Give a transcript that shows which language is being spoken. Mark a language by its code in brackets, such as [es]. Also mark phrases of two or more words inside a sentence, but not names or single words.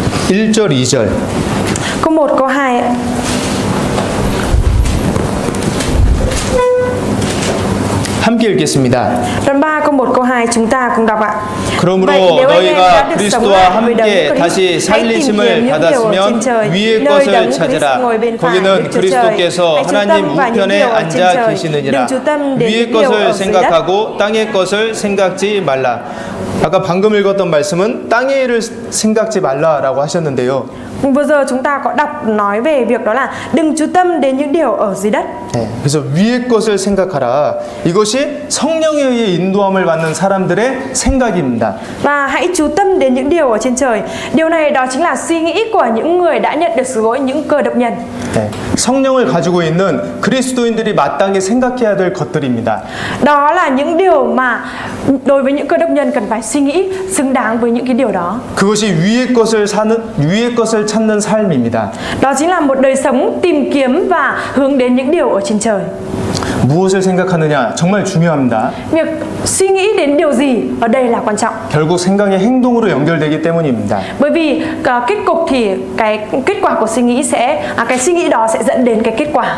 [ko] 1절, 2절. [vi] Câu 1, câu 2 ạ. [ko] 함께 읽겠습니다. [vi] Đoạn 3 câu 1 câu 2 chúng ta cùng đọc ạ. [ko] 그러므로 [vi] Vậy nếu anh em đã [ko] 너희가 [vi] được sống [ko] 그리스도와 [vi] lại với Đấng [ko] 함께 [vi] Christ, [ko] 다시 [vi] hãy tìm kiếm [ko] 살리심을 [vi] những điều ở [ko] 받았으면 [vi] trên trời, [ko] 위의 [vi] nơi [ko] 것을 [vi] Đấng Christ [ko] 찾으라. [vi] ngồi bên phải [ko] 거기는 [vi] Đức Chúa Trời. [ko] 그리스도께서 [vi] Hãy chú [ko] 하나님 [vi] tâm vào những [ko] 우편에 [vi] điều ở trên [ko] 앉아 [vi] trời, [ko] 계시느니라. [vi] đừng chú tâm đến [ko] 위의 [vi] những điều [ko] 것을 [vi] ở dưới đất. [ko] 생각하고 땅의 것을 생각지 말라. 아까 방금 읽었던 말씀은 땅의 일을 생각지 말라라고 하셨는데요. [vi] Vừa giờ chúng ta có đọc nói về việc đó là đừng chú tâm đến những điều ở dưới đất. [ko] 네, 그래서 위의 것을 생각하라. 이것이 성령에 의해 인도함을 받는 사람들의 생각입니다. [vi] Và hãy chú tâm đến những điều ở trên trời. Điều này đó chính là suy nghĩ của những người đã nhận được sự dối, những cơ đốc nhân. [ko] 네, 성령을 가지고 있는 그리스도인들이 마땅히 생각해야 될 것들입니다. [vi] Đó là những điều mà đối với những cơ đốc nhân cần phải suy nghĩ xứng đáng với những cái điều đó. [ko] 그것이 위의 것을 찾는 삶입니다. [vi] Đó chính là một đời sống tìm kiếm và hướng đến những điều ở trên trời. [ko] 무엇을 생각하느냐 정말 중요합니다. [vi] Việc suy nghĩ đến điều gì ở đây là quan trọng. [ko] 결국 생각이 행동으로 연결되기 때문입니다. [vi] Bởi vì kết cục thì cái kết quả của suy nghĩ sẽ cái suy nghĩ đó sẽ dẫn đến cái kết quả.